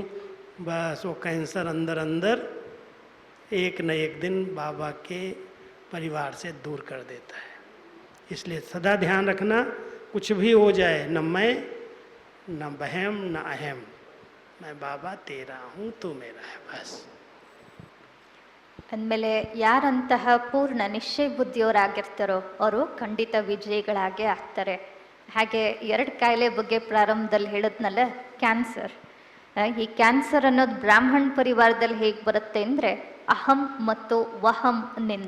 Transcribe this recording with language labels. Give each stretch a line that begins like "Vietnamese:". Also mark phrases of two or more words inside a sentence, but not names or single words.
Hindi: बस वो कैंसर अंदर अंदर एक न एक दिन बाबा के परिवार से दूर कर देता है। इसलिए सदा ध्यान रखना, कुछ भी हो जाए, न मैं, न बहम, न अहम, मैं बाबा तेरा हूँ, तू मेरा है, बस।
Kannada: ಅಂದಮೇಲೆ ಯಾರಂತಹ ಪೂರ್ಣ ನಿಶ್ಚಯ ಬುದ್ಧಿಯವರಾಗಿರ್ತಾರೋ ಅವರು ಖಂಡಿತ ವಿಜಯಿಗಳಾಗೇ ಆಗ್ತಾರೆ. ಹಾಗೆ 2 ಕಾಯಿಲೆ ಬಗ್ಗೆ ಪ್ರಾರಂಭದಲ್ಲಿ ಹೇಳಿದ್ನಲ್ಲ, ಕ್ಯಾನ್ಸರ್. ಈ ಕ್ಯಾನ್ಸರ್ ಅನ್ನೋದು ಬ್ರಾಹ್ಮಣ ಪರಿವಾರದಲ್ಲಿ ಹೇಗೆ ಬರುತ್ತೆ ಅಂದರೆ, ಅಹಂ ಮತ್ತು ವಹಂನಿಂದ.